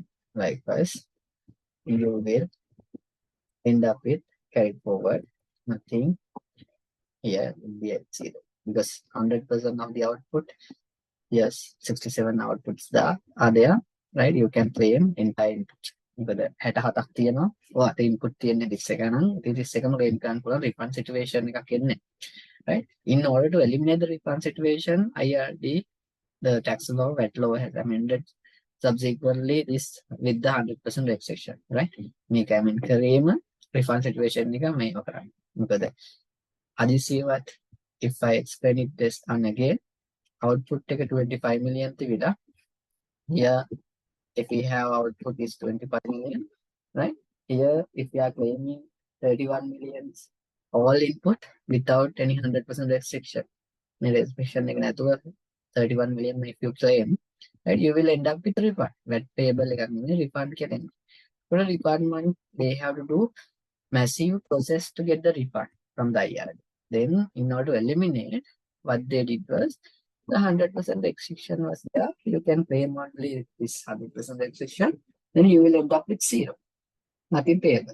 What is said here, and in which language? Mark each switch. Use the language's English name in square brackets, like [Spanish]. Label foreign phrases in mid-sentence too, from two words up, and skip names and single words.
[English] Likewise, you will end up with carried forward nothing. Here will be at 0 because 100% of the output Yes, 67 outputs are there, right? You can claim entire input. [Sinhala] මොකද 67ක් තියෙනවා. ඔයාට input තියෙන්නේ 31 නම් 31ම claim කරන්න පුළුවන් [English] refund situation [Sinhala] එකක් එන්නේ. [English] Right? In order to eliminate the refund situation, IRD, the tax law, VAT law has amended subsequently this with the 100% restriction, right? [Sinhala] මේක amend කිරීම [English] refund situation [Sinhala] එක මේව කරන්නේ. මොකද හදිසියවත් [English] if I explain it this and again, output එක 25 million තිබිලා here if we have output is 25 million, right? Here if we are claiming 31 millions all input without any 100% restriction, [Sinhala] මේ restriction එක නැතුව [English] 31 million if you claim, right, you will end up with refund. VAT payable [Sinhala] එකක් නෙමෙයි refund කියන්නේ. [English] For a refund, they have to do massive process to get the refund from the IRD. Then, in order to eliminate, what they did was the 100% restriction was there. You can claim only this 100% restriction. Then you will end up with zero, nothing payable.